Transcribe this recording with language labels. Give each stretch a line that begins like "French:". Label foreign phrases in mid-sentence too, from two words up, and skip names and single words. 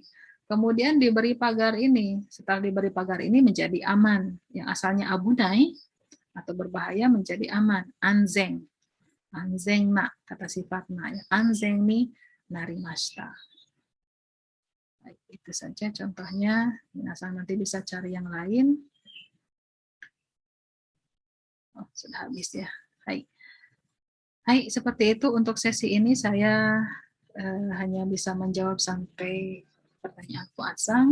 Indonesian: Kemudian diberi pagar ini, setelah diberi pagar ini menjadi aman, yang asalnya abunai atau berbahaya menjadi aman, anzeng.
Japanese: 安全な,
Indonesian: kata sifatnya,
Japanese: 安全になりました.
Indonesian: Baik, itu saja contohnya. Minasang nanti bisa cari yang lain. Sudah habis, ya. Hai, seperti itu untuk sesi ini. Saya hanya bisa menjawab sampai pertanyaan Bu Atsang.